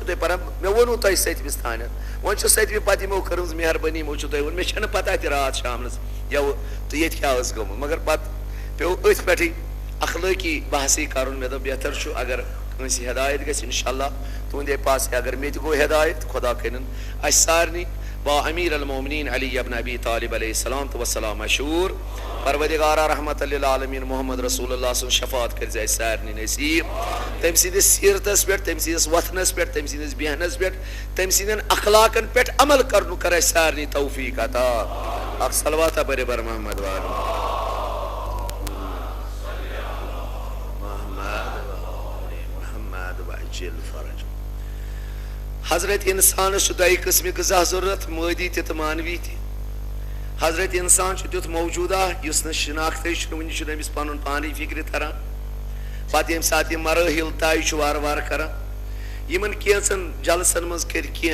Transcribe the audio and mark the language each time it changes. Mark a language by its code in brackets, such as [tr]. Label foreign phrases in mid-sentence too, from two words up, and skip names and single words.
[ks] تُہۍ پران مےٚ ووٚنوُ تۄہہِ 7مِس تانٮ۪تھ وۄنۍ چھُ 7مہِ پتہٕ یِمو کٔرمٕژ مہربٲنی یِمو چھُ تۄہہِ ووٚن مےٚ چھنہٕ پتہ تہِ راتھ شامنس یوٕ تہٕ ییٚتہِ کیٛاہ ٲس گوٚمُت مگر پتہٕ پیٚو أتھۍ پٮ۪ٹھٕے اخلٲقی بحثٕے کرُن مےٚ دوٚپ بہتر چھُ اگر کٲنٛسہِ ہدایت گژھِ انشاء اللہ تُہنٛدے پاسے اگر مےٚ تہِ گوٚو ہدایت خدا کٔرِنۍ اسہِ سارنٕے با [ar] امیر المومنین [ks] علی ابن ابی طالب [ar] علیہ السلام [ks] تو وسلام مشہور پروردگارہ [ar] رحمت للعالمین [ks] محمد رسول اللہ سن شفاعت کٔرزِ اسہِ سارنٕے نصیٖب تٔمۍ سٕنٛدِس سیٖرتس پٮ۪ٹھ تٔمۍ سٕنٛدِس وتھنس پٮ۪ٹھ تٔمۍ سٕنٛدِس بیہنس پٮ۪ٹھ تٔمۍ سٕنٛدٮ۪ن اخلاقن پٮ۪ٹھ عمل کرنُک کر اسہِ سارنٕے توفیٖق عطا اکھ صلواتہ پٔرِو بر محمد حضرت انسانس چھُ دۄیہِ قٕسمہِ غذا ضروٗرت مٲدی تہِ تہٕ مانوی تہِ حضرت انسان چھُ تیُتھ موجوٗدہ یُس نہٕ شناختٕے چھُنہٕ وُنہِ چھُنہٕ أمِس پنُن پانٕے فکرِ تران پتہٕ ییٚمہِ ساتہٕ یہِ مرٲحِل طے چھُ وارٕ وارٕ کران یِمن کینٛژن جلسن منٛز کٔرۍ